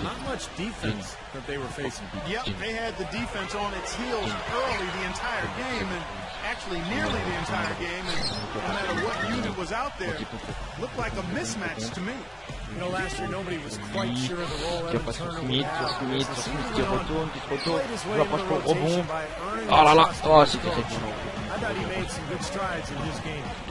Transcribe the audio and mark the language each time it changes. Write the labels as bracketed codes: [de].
[en] Not much defense that they were facing. Yep, they had the defense on its heels early the entire game, and actually nearly the entire game. And no matter what unit was out there, looked like a mismatch to me. You know, last year nobody was quite sure of the role Evan Turner would have. [fr] Qui se retourne, je rapproche pour le rebond. Oh là là, oh c'était très bien. [en] I thought he made some good strides in his game.